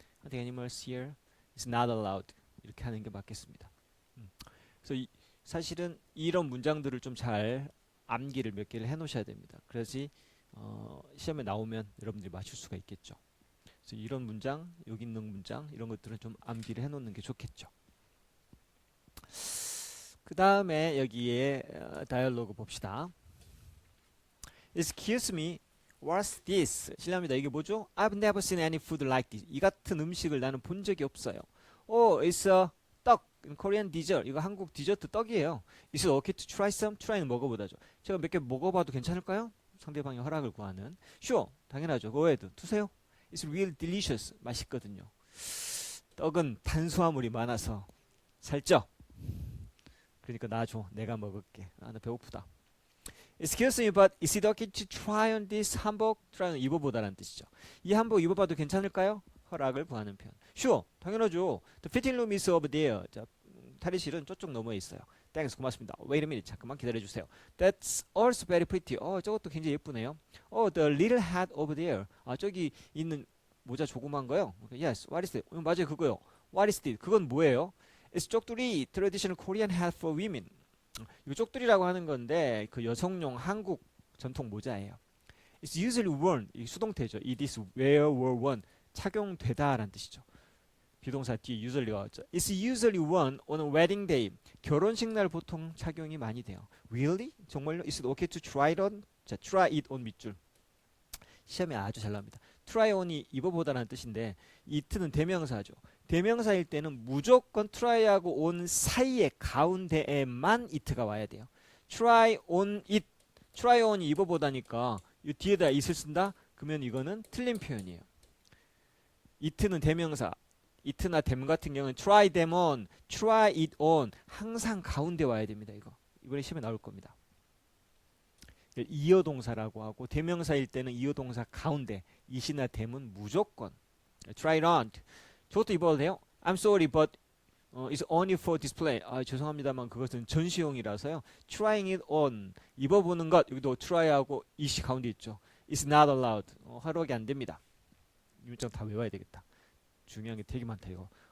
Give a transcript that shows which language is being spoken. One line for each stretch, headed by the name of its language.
English: hunting animals here is not allowed.
Korean: 이렇게 하는 게 맞겠습니다. 그래서 사실은 이런 문장들을 좀 잘 암기를 몇 개를 해 놓으셔야 됩니다. 그래야지 시험에 나오면 여러분들이 맞출 수가 있겠죠. 그래서 이런 문장, 여기 있는 문장 이런 것들은 좀 암기를 해 놓는 게 좋겠죠. 그 다음에 여기에 다이얼로그 봅시다.
English: Excuse me, What's this?
Korean: 실례합니다. 이게 뭐죠?
English: I've never seen any food like this.
Korean: 이 같은 음식을 나는 본 적이 없어요.
English: Oh, it's a 떡. Korean dessert.
Korean: 이거 한국 디저트 떡이에요.
English: Is it okay to try some?
Korean: try는 먹어보다죠. 제가 몇 개 먹어봐도 괜찮을까요? 상대방의 허락을 구하는.
English: Sure.
Korean: 당연하죠.
English: Go ahead.
Korean: 드세요.
English: It's real delicious.
Korean: 맛있거든요. 떡은 탄수화물이 많아서 살쪄. 그러니까 나 줘. 내가 먹을게. 아, 나 배고프다.
English: Excuse me, but is it okay to try on this 한복?
Korean: try는 입어보다라는 뜻이죠. 이 한복 입어봐도 괜찮을까요? 허락을 구하는 표현. Sure, 당연하죠.
English: The fitting room is over there.
Korean: 자, 탈의실은 저쪽 너머에 있어요.
English: Thanks,
Korean: 고맙습니다.
English: Wait a minute,
Korean: 잠깐만 기다려주세요.
English: That's also very pretty.
Korean: 저것도 굉장히 예쁘네요.
English: The little hat over there.
Korean: 아, 저기 있는 모자 조그만 거요?
English: Yes, what is it?
Korean: 맞아요, 그거요.
English: What is it?
Korean: 그건 뭐예요?
English: It's 쪽두리, traditional Korean hat for women.
Korean: 이거 쪽두리라고 하는 건데 그 여성용 한국 전통 모자예요.
English: It's usually worn.
Korean: 이 수동태죠.
English: It is wear or worn.
Korean: 착용되다라는 뜻이죠. 비동사 뒤에 usually가 왔죠.
English: It's usually worn on a wedding day.
Korean: 결혼식 날 보통 착용이 많이 돼요.
English: Really?
Korean: 정말요?
English: Is it okay to try it on?
Korean: 자, try it on 밑줄. 시험에 아주 잘 나옵니다. try on이 입어보다라는 뜻인데 it는 대명사죠. 대명사일 때는 무조건 try하고 on 사이에 가운데에만 it가 와야 돼요.
English: try on it.
Korean: try on이 입어보다니까 이 뒤에다 it을 쓴다? 그러면 이거는 틀린 표현이에요. it는 대명사. it나 them 같은 경우는 try them on, try it on 항상 가운데 와야 됩니다. 이번에 시험에 나올 겁니다. 이어동사라고 하고 대명사일 때는 이어동사 가운데 it이나 them은 무조건 try it on. 저것도 입어도 돼요?
English: I'm sorry, but it's only for display.
Korean: 아, 죄송합니다만 그것은 전시용이라서요.
English: Trying it on.
Korean: 입어보는 것. 여기도 try하고 it이 가운데 있죠.
English: It's not allowed.
Korean: 허락이 안 됩니다. 이 문장 다 외워야 되겠다. 중요한 게 되게 많다 이거.